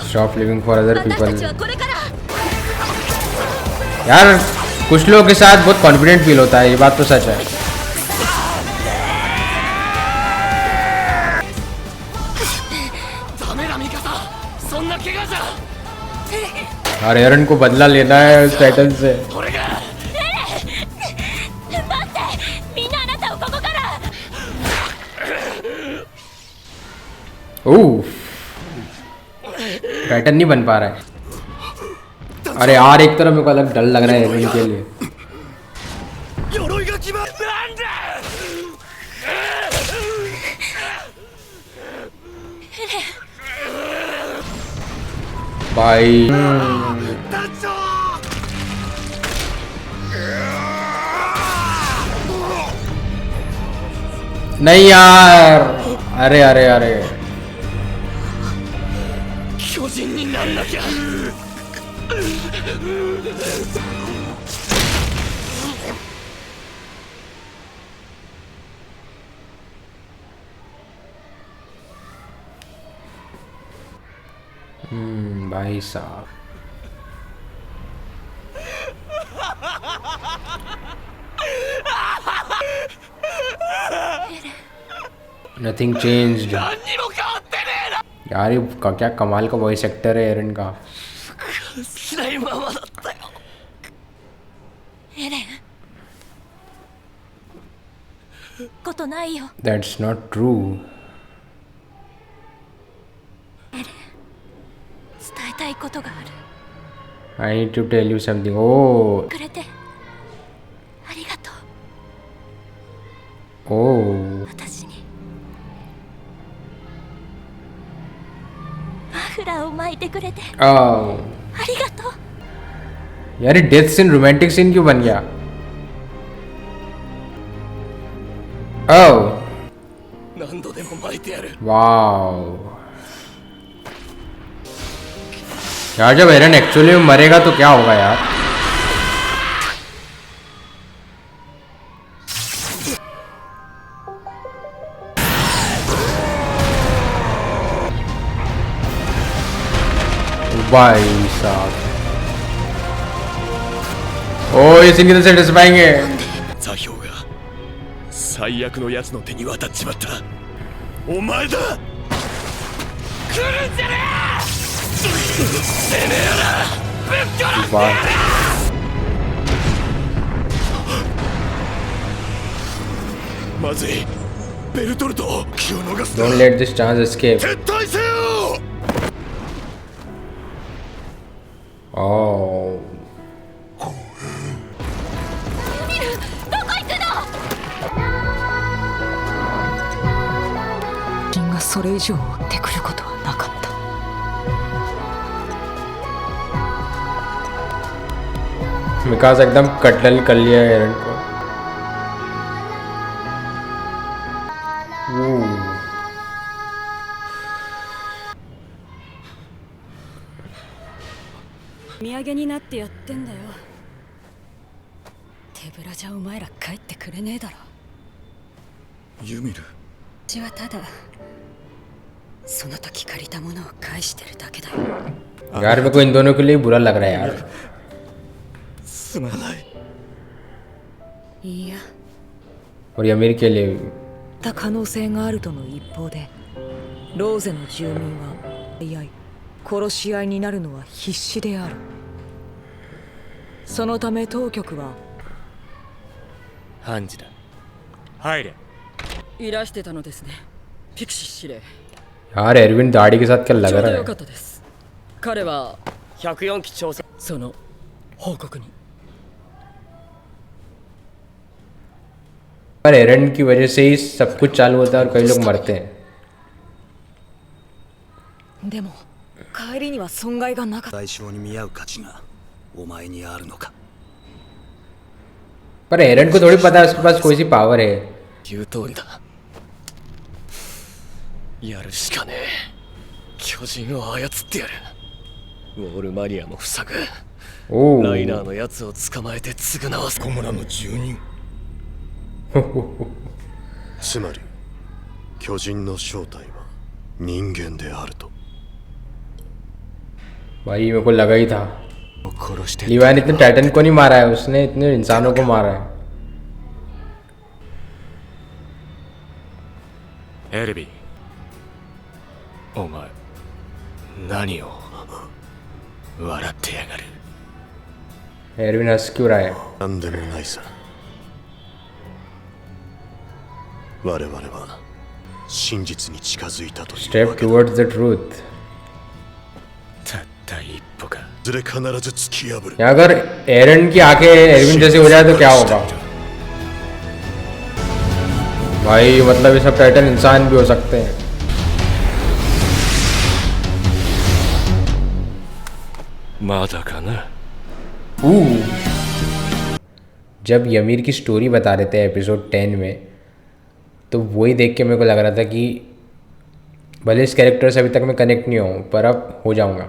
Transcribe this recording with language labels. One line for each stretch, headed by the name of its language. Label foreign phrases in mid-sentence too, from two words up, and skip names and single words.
English: Stop living for other
Japanese: 私た
English: people
Japanese: ちはこれから。
Hindi: यार कुछ लोगों के साथ बहुत
English: confident feel
Hindi: होता है, ये बात तो सच है। और एरन को बदला लेना है उस टाइटन से।
Japanese: 待って、みんなあなたをここから。
Hindi: ओह टाइटन नहीं बन पा रहा है। अरे यार एक तरफ मेरे को अलग डर लग रहा है एरन के लिए।
Japanese: 鎧が決まる。なんだ。
Hindi: भाई
Japanese: 団長。
Hindi: नहीं यार, अरे अरे अरे
Japanese: 巨人になんなきゃ。
Hindi: भाई साहब
English: nothing changed.
Japanese: 何にも変わってねえな。
Hindi: यार ये क्या कमाल का
English: voice actor
Hindi: है एरन का।
Japanese: しないままだったよ。エレン、ことないよ。
English: That's not true。
Japanese: 伝えたいことがある。
English: I need to tell you something。Oh
Japanese: くれてありがとう。 oh 私にマフラーを巻いてくれて oh ありがとう。
Hindi: यार ये
English: death scene romantic scene
Hindi: क्यों बन गया? oh
Japanese: 何度でも巻いてやる。
Hindi: वाओ यार जब एरन एक्चुअली में मरेगा तो क्या होगा यार? भाई साहब ओ ये सीन कितने सेटिस्फाइंग है।
Japanese: 座標が最悪のやつの手に渡っちまった。お前だ。来るんじゃねえ。てめえらぶっ殺す。
Hindi: वाह
Japanese: まずい。ベルトルト。気を逃すな。
English: don't let this chance escape。
Japanese: 撤退せよ。 oh ミル、どこ行くの？リンがそれ以上追ってくることはなかった。
Hindi: विकास एकदम कत्ल कर लिया एरन को।
Japanese: 土産になってやってんだよ。手ぶらじゃお前ら帰ってくれねえだろ。ユミル、私はただその時借りたものを返してるだけだよ。
Hindi: यार मेरे को इन दोनों के लिए बुरा लग रहा है यार।
Japanese: すまない。いいや。
Hindi: और ये अमीर के लिए भी।
Japanese: た可能性があるとの一方で、ローゼの住民はいや殺し合いになるのは必死である。そのため当局はハンジだ。入れ。いらしてたのですね、ピクシー司令。
Hindi: यार एरविन दाढ़ी के साथ क्या
Japanese: ち
Hindi: लग
Japanese: ょうど
Hindi: रहा
Japanese: よか
Hindi: है।
Japanese: ったです。彼は 104機調査。その報告に。
Hindi: पर एरन की वजह से ही सब कुछ चालू होता है और कई लोग मरते हैं।
Japanese: でも帰りには損害がなかった。代償に見合う価値がお前にあるのか。
Hindi: पर एरन को थोड़ी पता है उसके पास कोई सी पावर है।
Japanese: 言う通りだ。やるしかねえ。巨人を操ってやる。ウォールマリアも塞ぐ。 ओ ライナーのやつを捕まえて償わせ。こ村の住人。つまり巨人の正体は人間であると。
Hindi: भाई मेरे को लगा ही था।
Japanese: 殺して
Hindi: लीवाई ने इतने टाइटन को नहीं मारा है, उसने इतने इंसानों को मारा है।
Japanese: エルビー、お前何を笑ってやがる。
Hindi: एरविन हंस क्यों रहा है?
Japanese: 何でもないさ。我々は真実に近づいたという
English: Step
Japanese: わけだ。
English: towards the truth।
Japanese: たった一歩か。ずれ必ず突き破る。
Hindi: या अगर एरन की आंखें एरविन जैसी हो जाए तो क्या होगा? भाई मतलब ये सब टाइटन इंसान भी हो सकते हैं। मादा का ना। जब यमीर की स्टोरी बता रहे थे एपिसोड 10 में, तो वही देख के मेरे को लग रहा था कि भले इस कैरेक्टर से अभी तक मैं कनेक्ट नहीं हूँ पर अब हो जाऊँगा।